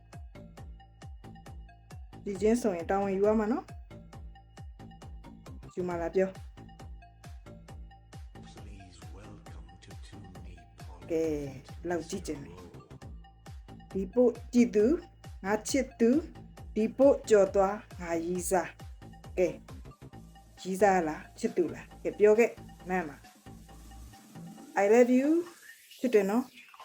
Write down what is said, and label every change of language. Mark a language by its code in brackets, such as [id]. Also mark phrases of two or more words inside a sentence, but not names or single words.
[my] ကြည်ချင်းစုံရင်တောင်းဝင်ယူရမှာနော်ယူမလားပြောကဲလောက်ကြည့်ချင်တယ်ဒီပို့ကြည့်သူငါချစ်သူဒီပို့ကြော်သွားငါရီးစားကဲရီးစားလားချစ်သူလားကဲပြောခဲ့မှန်ပါ [en] I love you [my] ချစ်တယ်နော်